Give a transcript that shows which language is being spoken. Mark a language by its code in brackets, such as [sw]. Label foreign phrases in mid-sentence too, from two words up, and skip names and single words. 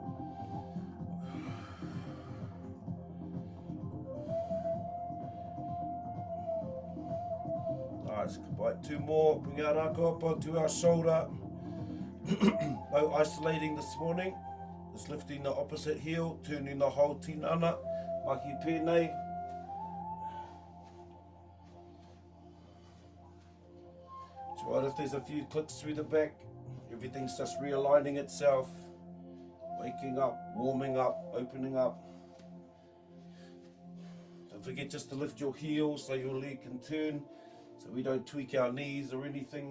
[en] Nice, right, two more, bring our Rakau up onto our shoulder. No isolating this morning, just lifting the opposite heel, turning the whole [mi] tinana, mahi pēnei. [en] It's right if there's a few clicks through the back, everything's just realigning itself, waking up, warming up, opening up. Don't forget just to lift your heels so your leg can turn, so we don't tweak our knees or anything.